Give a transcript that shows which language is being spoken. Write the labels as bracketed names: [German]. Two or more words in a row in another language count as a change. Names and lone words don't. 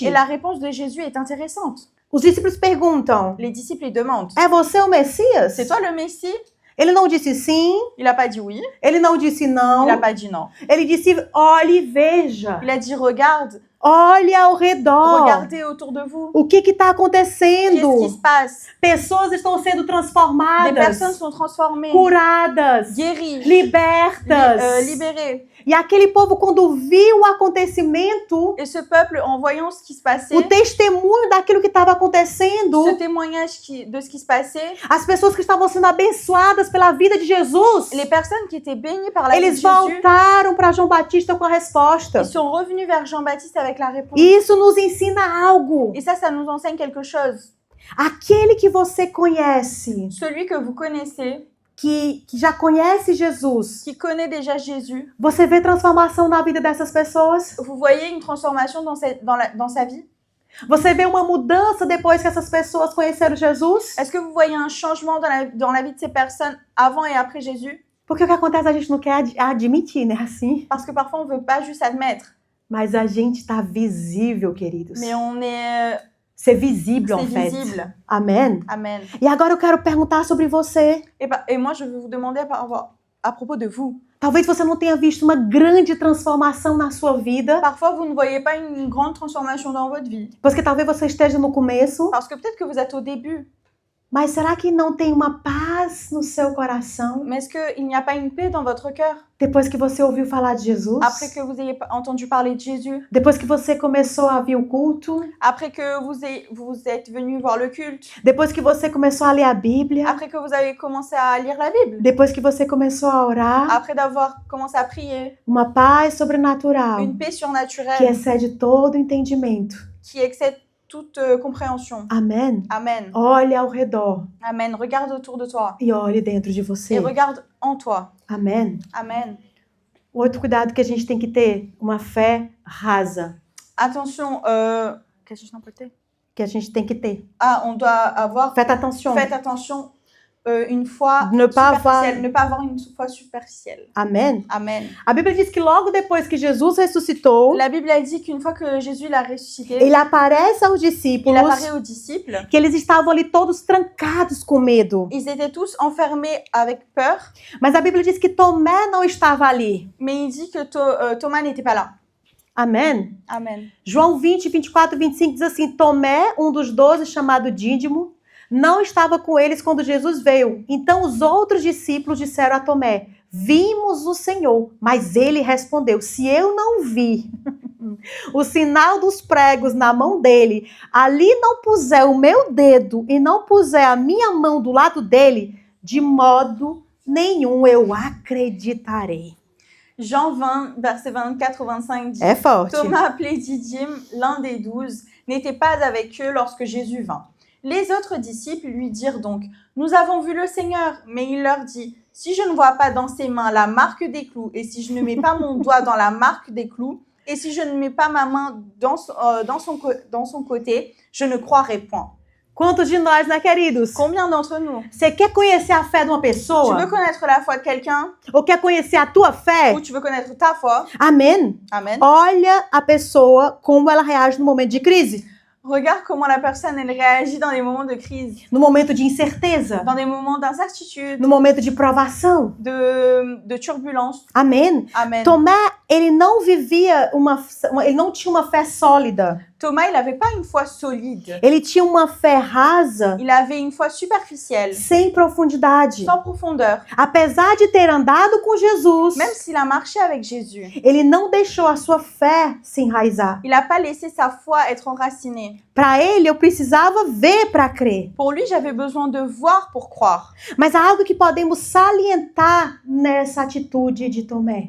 [French] Et la réponse de Jésus est intéressante. [Portuguese] Os discípulos perguntam, [French] Les disciples ils demandent, [Portuguese] é você o Messias? [French] c'est toi le Messie? [Portuguese] Ele não disse sim, [French] Il n'a pas dit oui, [Portuguese] ele não disse [French] il [Portuguese] não. [French] n'a pas dit non. [Portuguese] Ele disse, olhe e veja. [French] Il a dit regarde, [Portuguese] Olha ao redor. [French] Regardez autour de vous. [Portuguese] O que está [French] Qu'est-ce qui [Portuguese] acontecendo? [French] se passe? [Portuguese] Pessoas estão sendo [French] Des [Portuguese] transformadas, [French] personnes sont transformées, [Portuguese] curadas, [French] guéries, [Portuguese] libertas. [French] libérées. [Portuguese] E aquele povo, quando viu o acontecimento, [French] Et ce peuple, en voyant ce qui se passait, [Portuguese] o testemunho daquilo que estava [French] ce [Portuguese] acontecendo, [French] témoignage de ce qui se passait, [Portuguese] as pessoas que estavam sendo abençoadas pela vida de Jesus, [French] les personnes qui étaient bénies par la vie de [Portuguese] eles [French] Jésus, [Portuguese] voltaram para João Batista com a resposta. [French] ils sont revenus vers Jean-Baptiste avec la réponse. [Portuguese] E isso nos ensina algo. [French] Et ça nous enseigne quelque chose. [Portuguese] Aquele que você conhece, [French] Celui que vous connaissez, [Portuguese] que já conhece Jesus, [French] qui connaît déjà Jésus, [Portuguese] você vê transformação na vida dessas pessoas? [French] vous voyez une transformation dans sa vie? [Portuguese] Você vê uma mudança depois que essas pessoas conheceram Jesus? [French] Est-ce que vous voyez un changement dans la vie de ces personnes avant et après Jésus? [Portuguese] Porque o que acontece, a gente não quer admitir, né? Assim. [French] Parce que parfois on ne veut pas juste admettre, [Portuguese] Mas a gente está visível, queridos. [French] mais on est... [Portuguese] Ser visível, [French] en C'est fait. visible. Amen. Amen. [Portuguese] E agora eu quero perguntar sobre você. [French] Et moi, je veux vous demander à propos de vous. [Portuguese] Talvez você não tenha visto uma grande transformação na sua vida, [French] Parfois, vous ne voyez pas une grande transformation dans votre vie. [Portuguese] porque talvez você esteja no começo, [French] Parce que peut-être que vous êtes au début. [Portuguese] mas será que não tem uma paz no seu coração [French] Mais est-ce qu'il n'y a pas une paix dans votre cœur [Portuguese] depois que você ouviu falar de Jesus? [French] après que vous ayez entendu parler de Jésus? [Portuguese] Depois que você começou a vir o culto? [French] Après que vous êtes venu voir le culte? [Portuguese] Depois que você começou a ler a Bíblia? [French] Après que vous avez commencé à lire la Bible? [Portuguese] Depois que você começou a orar? [French] Après d'avoir commencé à prier? [Portuguese] Uma paz sobrenatural [French] Une paix [Portuguese] que [French] surnaturelle [Portuguese] excede todo entendimento. [French] qui excède toute compréhension. [Portuguese] Amém? [French] Amen. [Portuguese] Olha ao redor [French] Amen. Regarde autour de toi. [Portuguese] e olhe dentro de você. [French] Et regarde en toi. [Portuguese] Amém? [French] Amen. [Portuguese] Outro cuidado que a gente tem que ter, uma fé rasa, [French] Attention, qu'est-ce que je peux dire? [Portuguese] que a gente tem que ter. [French] Ah, on doit avoir... Faites attention. Faites attention, une foi Ne pas superficielle. avoir- Ne pas avoir une foi superficielle. [Portuguese] Amém? [French] Amen. [Portuguese] A Bíblia diz que logo depois que Jesus ressuscitou, [French] La Bible a dit qu'une fois que Jésus l'a ressuscité, [Portuguese] ele aparece aos [French] il [Portuguese] discípulos, [French] apparaît aux disciples. [Portuguese] que eles estavam ali todos trancados com medo. [French] Ils étaient tous enfermés avec peur, [Portuguese] Mas a Bíblia diz que Tomé não estava ali. [French] mais il dit que Thomas n'était pas là. [Portuguese] Amém? [French] Amen. [Portuguese] João 20, 24 25 diz assim: Tomé, um dos 12, chamado Dídimo, não estava com eles quando Jesus veio. Então os outros discípulos disseram a Tomé: Vimos o Senhor. Mas ele respondeu: Se eu não vi o sinal dos pregos na mão dele, ali não puser o meu dedo e não puser a minha mão do lado dele, de modo nenhum eu acreditarei. [French] Jean 20, versets 24 au 25 dit [Portuguese] É forte. [French] Thomas, appelé Didyme, l'un des 12, n'était pas avec eux lorsque Jésus vint. Les autres disciples lui dirent donc, nous avons vu le Seigneur. Mais il leur dit, si je ne vois pas dans ses mains la marque des clous, et si je ne mets pas mon doigt dans la marque des clous, et si je ne mets pas ma main dans son côté, je ne croirai point. [Portuguese] Quantos de nós, né, queridos? [French] Combien d'entre nous? [Portuguese] Você quer conhecer a fé de uma [French] Tu veux [Portuguese] pessoa? [French] connaître la foi de quelqu'un, [Portuguese] Ou quer conhecer a tua fé? [French] ou tu veux connaître ta foi? [Portuguese] Amém? [French] Amen. [Portuguese] Olha a pessoa como ela reage no momento de crise, [French] Regarde comment la personne, elle réagit dans des moments de crise, [Portuguese] no momento de incerteza, [French] dans des moments d'incertitude, [Portuguese] no momento de provação. [French] de turbulence. [Portuguese] Amém? [French] Amen. [Portuguese] Tomé, ele não vivia ele não tinha uma fé sólida. [French] Thomas, il n'avait pas une foi solide. [Portuguese] Ele tinha uma fé rasa, [French] Il avait une foi superficielle, [Portuguese] sem profundidade. [French] sans profondeur. [Portuguese] Apesar de ter andado com Jesus, [French] Même s'il a marché avec Jésus, [Portuguese] ele não deixou a sua fé se enraizar. [French] il n'a pas laissé sa foi être enracinée. [Portuguese] Para ele, eu precisava ver para crer. [French] Pour lui, j'avais besoin de voir pour croire. [Portuguese] Mas há algo que podemos salientar nessa atitude de Tomé.